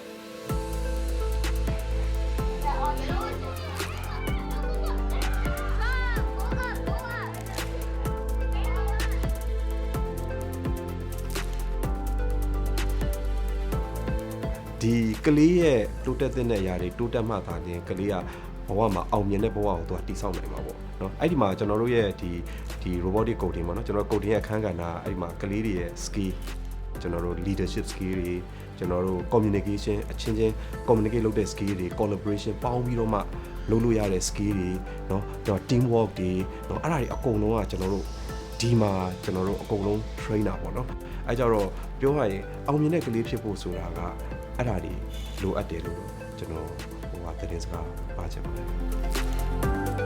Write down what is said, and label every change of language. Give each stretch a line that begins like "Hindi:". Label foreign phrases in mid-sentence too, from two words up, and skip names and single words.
Burmese: ဒီကလေးရဲ့တိုးတက်တဲ့အရာတွေတိုးတက်မှသာခြင်းကလေးကဘဝမှာအောင်မြင်တဲ့ဘဝကိုသူကတည်ဆောက်နိုင်မှာပေါ့ နော်အဲ့ဒီမှာကျွန်တော်တို့ရဲ့ဒီ
English: robotic coding
Burmese: ပေါ့နော်ကျွန်တော် coding ရဲ့အခန်းကဏ္ဍအဲ့ဒီမှာကလေးတွေရဲ့ skill ကျွန်တော်တို့
English: leadership skill
Burmese: တွေကျွန်တော်တို့ communication အချင်းချင်း communicate လုပ်တဲ့ skill တွေ collaboration ပေါင်းပြီးတော့မှလုပ်လို့ရတဲ့ skill တွေเนาะ
English: team work
Burmese: တွေเนาะအဲ့ဒါတွေအကုန်လုံးကကျွန်တော်တို့ဒီမှာကျွန်တော်တို့အကုန်လုံး trainer ပေါ့နော်အဲ့ကြတော့ပြောရရင်အောင်မြင်တဲ့ကလေးဖြစ်ဖို့ဆိုတာကအဲ့ဒါတွေလိုအပ်တယ်လို့ကျွန်တော်ဟိုဟာသတင်းစကားပါချင်ပါတယ်